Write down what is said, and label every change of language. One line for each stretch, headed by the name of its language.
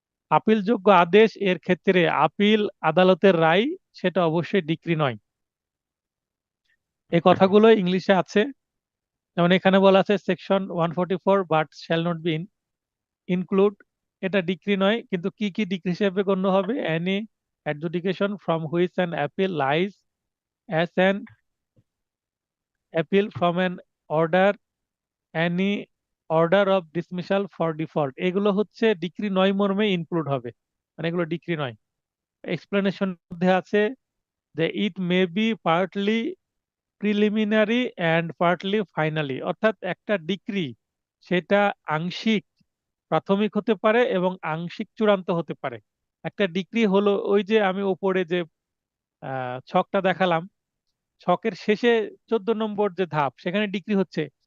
Bangla: আপিলযোগ্য আদেশ এর ক্ষেত্রে আপিল আদালতের রায়, সেটা অবশ্যই ডিক্রি নয়। এই কথাগুলো ইংলিশে আছে। যেমন এখানে বলা আছে
English: Section 144 but shall not be include.
Bangla: এটা ডিক্রি নয়, কিন্তু কি কি ডিক্রি হিসেবে গণ্য হবে?
English: any adjudication from which an appeal lies as an appeal from an order, any order of dismissal for default,
Bangla: এগুলো হচ্ছে ডিক্রি নয় মর্মে ইনক্লুড হবে। মানে এগুলো ডিক্রি নয়। এক্সপ্লেনেশন মধ্যে আছে যে
English: it may be partly preliminary and partly finally,
Bangla: অর্থাৎ একটা ডিক্রি সেটা আংশিক প্রাথমিক হতে পারে এবং আংশিক চূড়ান্ত হতে পারে। একটা ডিক্রি হলো ওই যে আমি উপরে যে ছকটা দেখালাম, ছকের শেষে 14 নম্বর যে ধাপ, সেখানে ডিক্রি হচ্ছে।